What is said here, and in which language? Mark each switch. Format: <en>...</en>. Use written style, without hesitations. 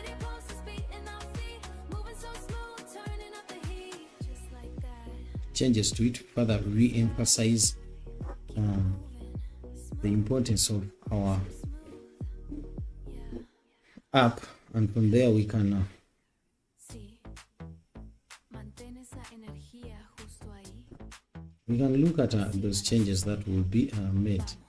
<en>City posters beating our feet, moving so smooth, turning up the heat. Just like that. changes to it, further re-emphasize the importance of our app, and from there we can</en> <es>Sí. Mantén esa energía justo ahí.</es> <en>look at those changes that will be made.</en>